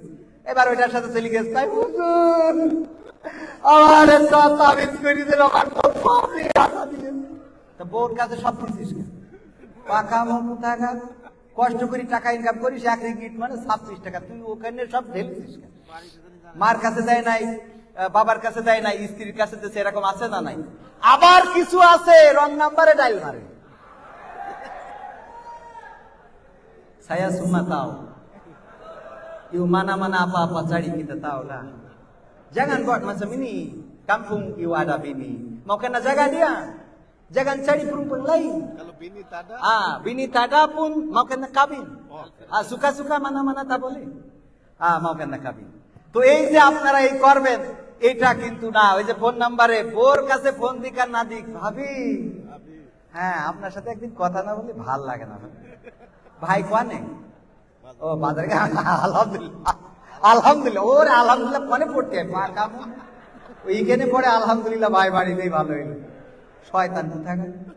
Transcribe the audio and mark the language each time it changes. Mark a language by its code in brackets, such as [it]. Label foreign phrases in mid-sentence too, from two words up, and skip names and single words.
[bn] এবার ওইটার সাথে চলে গেছে, তাই হুজুর আমার একটা তাবিজ করে দিল, আমার বউর কাছে সব দিচ্ছিস, পাকা মতো টাকা কষ্ট করি টাকা ইনকাম করিস, 1 রিঙ্গিট মানে 26 টাকা, তুই ওখানে সব ঢেলছিস। মার কাছে দেয় নাই, বাবার কাছে দেয় নাই, স্ত্রীর কাছে দিচ্ছে, এরকম আছে না নাই? আবার কিছু আছে রং নাম্বারে ডাইল মারে। [ms] Saya semua tahu. You mana-mana apa-apa cari kita tahu lah. Jangan buat macam ini. Kampung you ada bini, mau kena jaga dia. Jangan cari perempuan lain. Kalau bini tada? Bini tada pun mau kena kawin. Suka-suka mana-mana tak boleh. mau kena kawin. [bn] তো এই যে আপনারা এই করবেন, এটা কিন্তু না। ওই যে ফোন নাম্বারে বোর কাছে ফোন দিক আর না দিক, ভাবি হ্যাঁ আপনার সাথে একদিন কথা না বলে ভাল লাগে না ভাই, কোয়ানে ও বাজারে, আলহামদুলিল্লাহ আলহামদুলিল্লাহ, ওর আলহামদুলিল্লাহ কোয়ানে পড়তে ওইখানে পড়ে আলহামদুলিল্লাহ ভাই বাড়িতেই ভালো হইল, শয়তান কোথাকার।